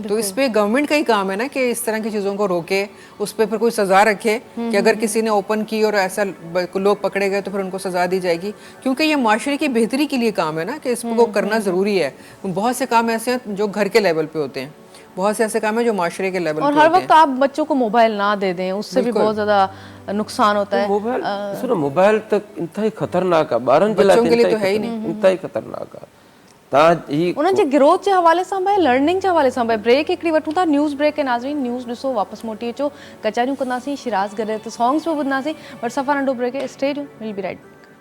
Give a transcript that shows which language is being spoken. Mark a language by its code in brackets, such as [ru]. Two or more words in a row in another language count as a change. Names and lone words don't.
[ur] تو اس پے گورنمنٹ کا ہی کام ہے نا کہ اس طرح کی چیزوں کو روکے، اس پر پھر کوئی سزا رکھے کہ اگر کسی نے اوپن کی اور ایسا لوگ پکڑے گئے تو پھر ان کو سزا دی جائے گی، کیونکہ یہ معاشرے کی بہتری کے لیے کام ہے نا کہ اس کو کرنا ضروری ہے. بہت سے کام ایسے ہیں جو گھر کے لیول پے ہوتے ہیں، بہت سے ایسے کام ہے جو معاشرے کے لیول پے ہوتے ہیں. اور ہر وقت آپ بچوں کو موبائل نہ دے دیں، اس سے بھی بہت زیادہ نقصان ہوتا ہے. [sd] मोबाइल सुनो, मोबाइल तक इंतहाई खतरनाक आहे, ॿारनि जे लाइ [ur] تو ہے ہی نہیں, [sd] इंतहाई खतरनाक आहे। उन्हनि जे ग्रोथ जे हवाले सां भाई, लर्निंग जे हवाले सां भाई, ब्रेक हिकिड़ी वठूं था, [en] news break [sd] के नाज़रीन, न्यूज़ ॾिसो, वापसि मोटी अचो, कचारियूं कंदासीं, शिराज़ गॾु त सॉन्ग्स भी ॿुधंदासीं, बट सफ़ा नंढो ब्रेक, [en] Stay tuned, will be right.